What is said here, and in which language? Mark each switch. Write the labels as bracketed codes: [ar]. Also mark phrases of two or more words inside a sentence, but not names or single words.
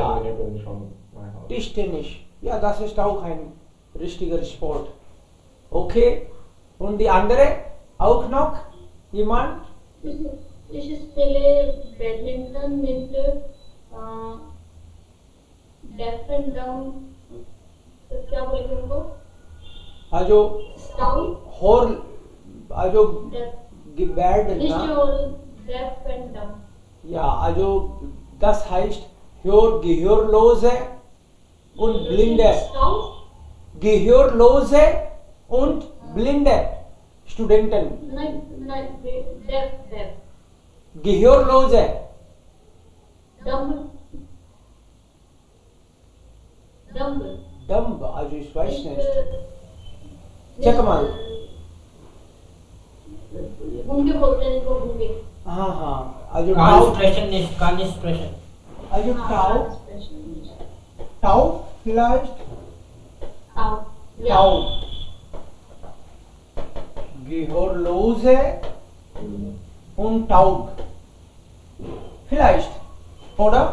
[de] klar. Minuten von meinem Haus. Tischtennis. Ja, das ist auch ein richtiger Sport. Okay. Und die andere? Auch noch? Jemand? Ich spiele Badminton mit [en] Deaf and Dumb. [hi] क्या बोलेंगे उनको? [de] Also Stout. Also Deaf. Gebärden, Nicht na? [en] nur Deaf and Dumb. [de] Ja, also das heißt Gehörlose und Blinde. Stout. Gehörlose und Blinde Studenten. Nein, Deaf. Gehörlose. Dumb. Dumb, also ich weiß nicht. Check mal. [hi] गूंगे बोलते हैं इनको गूंगे. हाँ, [de] also Concentration nicht, Concentration. also Taub vielleicht? Taub. Ja. Taub. Gehörlose und taub. Vielleicht, oder?